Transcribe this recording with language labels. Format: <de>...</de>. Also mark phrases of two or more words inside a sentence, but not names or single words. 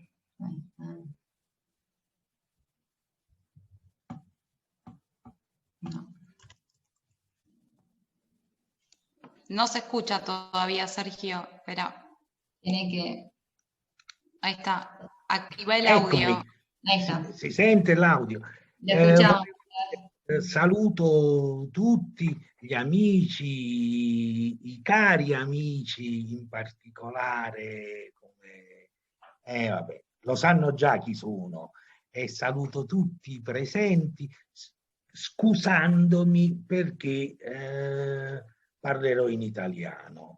<es>No. No se escucha todavía, Sergio. Espera. Tiene que... Ahí está. Activa el</es> <it>Eccomi.</it> <es>audio. Ahí está.</es> <it>Si sente l'audio.</it> <es>Lo escuchamos.</es> <it>Saluto tutti gli amici, i cari amici in particolare, come vabbè, lo sanno già chi sono, e saluto tutti i presenti, scusandomi perché parlerò in italiano.</it>